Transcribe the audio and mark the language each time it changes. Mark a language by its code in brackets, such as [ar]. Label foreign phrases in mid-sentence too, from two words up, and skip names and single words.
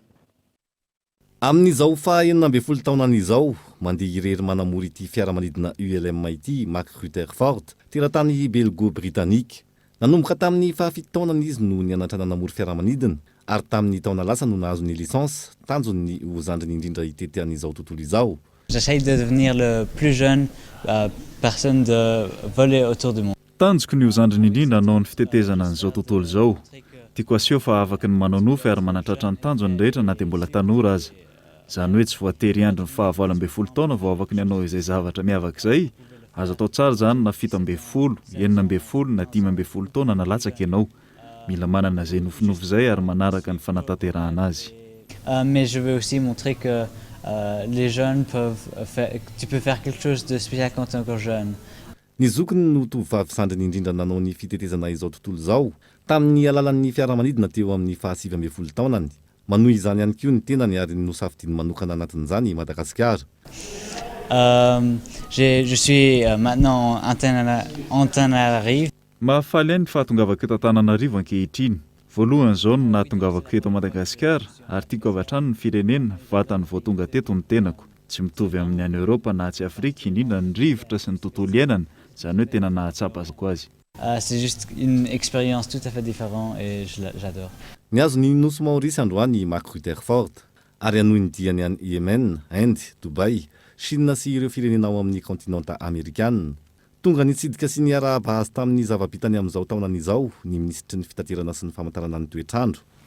[mg] Amin'izao fa 40 taonan'izao mandeha irery manamory ity fiaramanidina ULM ity Mark Rutherford teratany belgo-britannique. Nanomboka tamin'ny 7 taonany izy no nianatra nanamory fiaramanidina ary tamin'ny taona lasa no nahazo ny licence tanjony ho zandriny indrindra itety an'izao tontolo izao. [fr] J'essaye de devenir le plus jeune personne de voler autour du monde. [mg] Tanjoko ny ho zandriny indrindra hanao ny fitetezana an'izao tontolo izao. Tiako aseho fa afaka ny manao nofy ary manatratra ny tanjony rehetra na dia mbola tanora aza. Zany hoe tsy voatery andro ny 12 taona vao afaka ny hanao izay zavatra miavaka izay. Azo atao tsara zany na 17, 19 na 15 taona na latsaka ianao. Mila manana izay nofinofy izay ary manaraka ny fanatanterahana azy. [fr] Mais je veux aussi montrer que les jeunes tu peux faire quelque chose de spécial quand tu es encore jeune. [mg] Ny zokiny no tovavy sandriny indrindra nanao ny fitetezana izao tontolo izao tamin'ny alalan'ny fiaramanidina teo amin'ny 17 taonany. Manohy izany ihany koa ny tenany ary nosafidiny manokana anatin'izany Madagasikara. [fr] Je suis maintenant Antananarivo. [mg] Mahafaly ny fahatongavako eto Antananarivo ankehitriny. Voalohany izao no nahatongavako eto Madagasikara ary tiako avy hatrany ny firenena vatany vao tonga teto ny tenako. Tsy mitovy amin'ny any Europa na tsy Afrika indrindra ny rivotra sy ny tontolo iainana, zany hoe tena nahatsapa azy. [fr] C'est juste une expérience tout à fait différente et j'adore. [mg] Niazo ny nosy Maurice androany Mark Rutherford ary anohy ny diany any Yemen, Inde, Dubai, Chine sy ireo firenena ao amin'ny kontinanta Amerikanina. Tonga nitsidika sy niara-bahazy tamin'ny zava-bitany amin'izao taonan'izao ny minisitry ny fitaterana sy ny famantarana ny toetrandro.